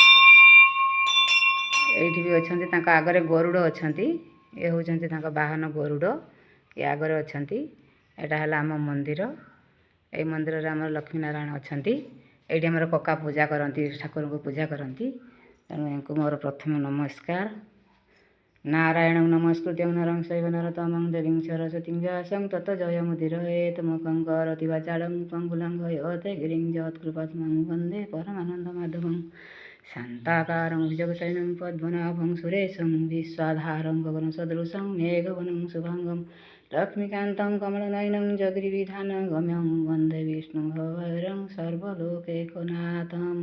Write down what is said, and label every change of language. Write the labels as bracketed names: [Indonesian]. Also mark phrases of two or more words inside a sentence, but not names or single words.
[Odia] ଏଠି ବି ଅଛନ୍ତି ତାଙ୍କ ଆଗରେ ଗରୁଡ଼ ଅଛନ୍ତି। ଏ ହଉଛନ୍ତି ତାଙ୍କ ବାହନ ଗରୁଡ଼। ଏ ଆଗରେ ଅଛନ୍ତି। ଏଟା ହେଲା ଆମ ମନ୍ଦିର। ଏ ମନ୍ଦିର ରେ ଆମର ଲକ୍ଷ୍ମୀନାରାୟଣ ଅଛନ୍ତି। ଏଠି ଆମର କକା ପୂଜା କରନ୍ତି, ଠାକୁର କୁ ପୂଜା କରନ୍ତି। ତେଣୁ ଏଙ୍କୁ ମୋର ପ୍ରଥମ ନମସ୍କାର। [Sanskrit] नारायण नमस्कृत्य नरं चैव नरोत्तमं देवीं सरस्वतीं व्यासं ततो जयमुदीरयेत् मुखं करोति वाचालं पङ्गुलं लयते गिरिं जयत्कृपात्मं वन्दे परमानन्दमाधवं शान्ताकारं भुजगशयनं पद्मनाभं सुरेशं विश्वाधारं गगनसदृशं मेघवनं शुभाङ्गं लक्ष्मीकान्तं कमलनयनं जगद्विधानगम्यं वन्दे विष्णुं भवरं सर्वलोकैकनाथम्।